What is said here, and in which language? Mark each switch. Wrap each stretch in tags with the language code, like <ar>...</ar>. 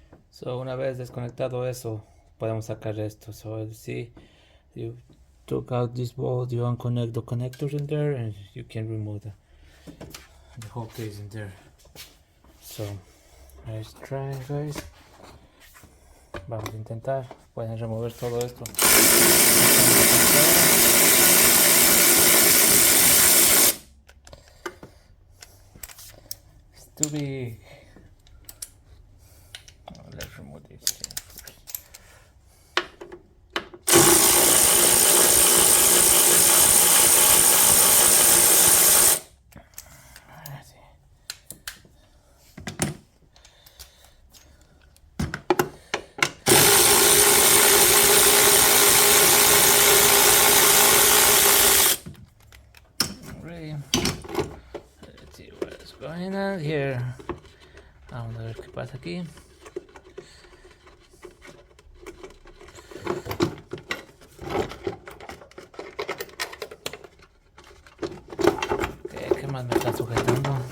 <es>So una vez desconectado eso, podemos sacar esto.</es> <en>So see, you took out this bolt, you unconnect the connectors in there, and you can remove the whole case in there. So let's try, guys.</en> <es>Vamos a intentar. Pueden remover todo esto.</es> <en>It's too big. Let's remove this thing first. Let's see. Ready. Let's see what's going on here.</en> <es>Vamos a ver qué pasa aquí. ¿Qué más me está sujetando?</es>